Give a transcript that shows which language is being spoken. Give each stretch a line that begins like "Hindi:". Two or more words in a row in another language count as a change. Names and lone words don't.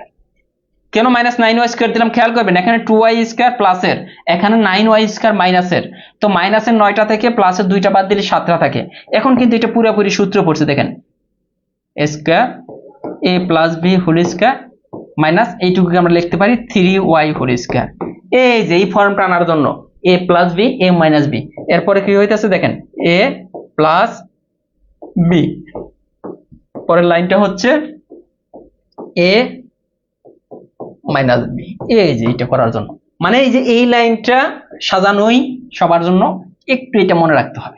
Bangla: কেন -9y² দিলাম খেয়াল করবেন, এখানে 2y² প্লাসের, এখানে 9y² মাইনাসের, তো মাইনাসের 9টা থেকে প্লাসের 2টা বাদ দিলে 7টা থাকে। এখন কিন্তু এটা পুরোপুরি সূত্র পড়ছে, দেখেন a² a + b
English: whole square
Bangla: মাইনাস এইটুকুকে আমরা লিখতে পারি 3y
English: whole square.
Bangla: এই যে এই ফর্মটা আনার জন্য a + b a - b, এরপরে কি হইতাছে দেখেন a + b, পরের লাইনটা হচ্ছে a - b। এই যে এটা করার জন্য, মানে এই যে এই লাইনটা সাজানোই সবার জন্য একটু এটা মনে রাখতে হবে।